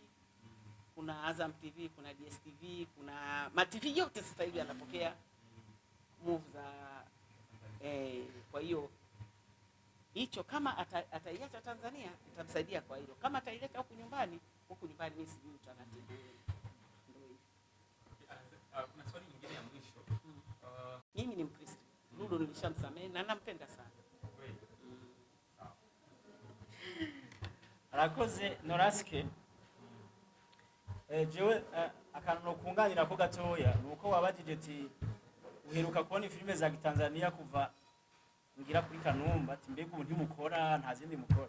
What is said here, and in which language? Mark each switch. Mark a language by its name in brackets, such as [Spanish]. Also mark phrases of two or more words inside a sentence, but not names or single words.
[Swahili] Kuna Azam TV, kuna DSTV, kuna ma-TV yote sasa hivi yanapokea movie za kwa hiyo hicho kama ataiacha Tanzania nitamsaidia kwa hilo. Kama ataileta huku nyumbani mimi sijui utaratibu. Ndio hivyo. Kuna swali nyingine ya mwisho. Mimi ni Mkristo. Lulu nilishamsamehe na nampenda sana. [Rundi] Arakoze Noraske. Jewe akantu no kunganira ko gatoya nuko wabajije ati uheruka kubona filime za Tanzania kuva ngira kuri Kanumba ati mbega ubu ntimukora nta zindi mukora.